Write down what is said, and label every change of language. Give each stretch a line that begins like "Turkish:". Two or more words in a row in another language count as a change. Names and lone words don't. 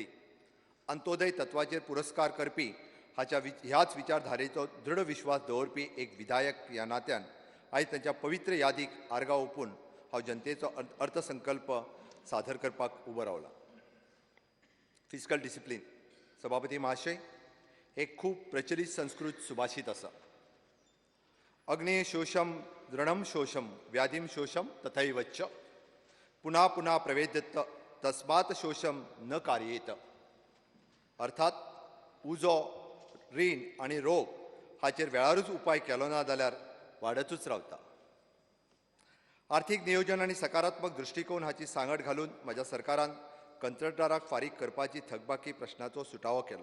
Konkani: अंत्योदय तत्वाचेर पुरस्कार करपी ह्याच विचारधारेचो दृढ विश्वास दवरपी एक विधायक ह्या नात्यान आयज तांच्या पवित्र यादीक आर्गां ओंपून हांव जनतेचो अर्थसंकल्प सादर करपाक उबो रावला.
English: fiscal discipline.
Konkani: सभापती महाशय, एक खूब प्रचलित संस्कृत सुभाषित आसा.
Sanskrit: अग्ने शोषम दृढम शोषम व्याधिम शोषम तथैव च पुन्हा पुन्हा प्रवेद्यत तस्मात् शोषम न कार्येत.
Konkani: अर्थात उजो, रीण आणि रोग हाचेर वेळारूच उपाय केलो ना जाल्यार वाडतूच रावता. आर्थीक नियोजन आनी सकारात्मक दृश्टिकोन हाची सांगड घालून म्हज्या सरकारान कंत्राटदाराक फारीक करपाची थकबाकी प्रश्नाचो सुटावो केलो.